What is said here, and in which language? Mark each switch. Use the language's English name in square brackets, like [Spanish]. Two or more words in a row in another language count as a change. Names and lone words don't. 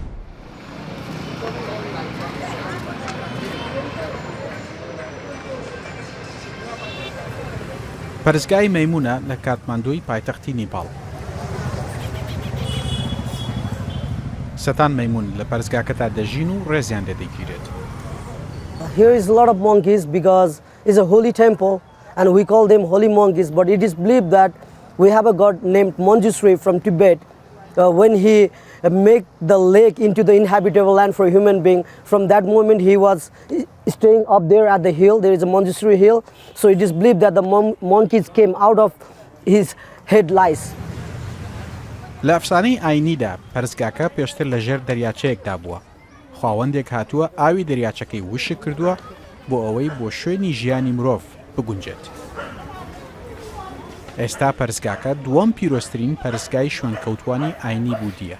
[Central Kurdish] پەرستگای مەیموونە لە کاتماندۆی پایتەختی نیپاڵ. سەتان مەیموون لە پەرستگاکەتا دەژین و ڕێزیان لێدەگیرێت. [English] Here is a lot of monkeys because it's a holy temple and we call them holy monkeys, but it is believed that we have a god named Manjushri from Tibet. When he make the lake into the inhabitable land for a human being, from that moment he was staying up there at the hill. There is a Manjushri hill, so it is believed that the monkeys came out of his head lice. [Central Kurdish] لە ئەفسانەی ئاینیدا پەرستگاکە پێشتر لە ژێر دەریاچەیەکدا بووە. خاوەندێک هاتووە ئاوی دەریاچەکەی وشک کردووە بۆ ئەوەی بۆ شوێنی ژیانی مرۆڤ بگونجێت. ئێستا پەرستگاکە دووەم پیرۆزترین پەرستگای شوێنکەوتوانی ئاینی بودیە.